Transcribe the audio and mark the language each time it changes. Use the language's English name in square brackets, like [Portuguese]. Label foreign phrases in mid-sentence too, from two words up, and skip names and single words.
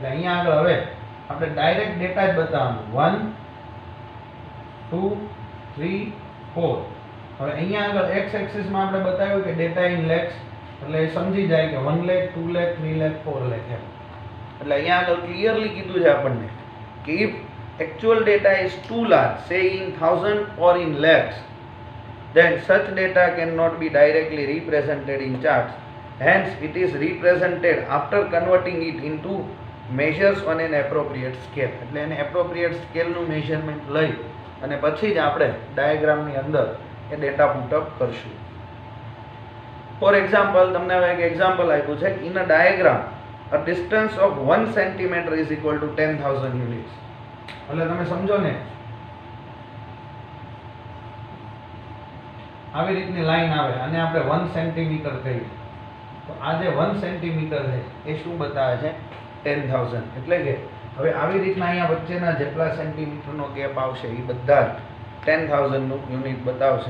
[Gujarati] એટલે અહીંયા આગળ હવે આપણે ડાયરેક્ટ ડેટા જ બતાવવાનું 1 2 3 4. હવે અહીંયા આગળ એક્સ એક્સિસમાં આપણે બતાવ્યું કે [English] data in lakhs, [Gujarati] એટલે એ સમજી જાય કે 1 લાખ 2 લાખ 3 લાખ 4 લાખ એમ. એટલે અહીંયા આગળ ક્લિયરલી કીધું છે આપણને કે [English] if actual data is too large, say in 1000 or in lakhs, then such data cannot be directly represented in charts. Hence it is represented after converting it into measures on an appropriate scale. [Gujarati] એટલે એને [English] appropriate scale [Gujarati] નું મેઝરમેન્ટ લઈ અને પછી જ આપણે ડાયાગ્રામની અંદર એ ડેટા પુટઅપ કરશું. [English] for example, [Gujarati] તમને હવે એક એક્ઝામ્પલ આપ્યું છે, [English] in a diagram a distance of 1 centimeter is equal to 10,000 units. [Gujarati] એટલે તમે સમજો ને, આવી રીતની લાઈન આવે અને આપણે 1 સેન્ટીમીટર કહીએ તો આ જે 1 સેન્ટીમીટર છે એ શું બતાવે છે, 10,000. એટલે કે હવે આવી રીતના અહીંયા વચ્ચેના જેટલા સેન્ટીમીટરનો ગેપ આવશે એ બધા 10,000 નું યુનિટ બતાવશે.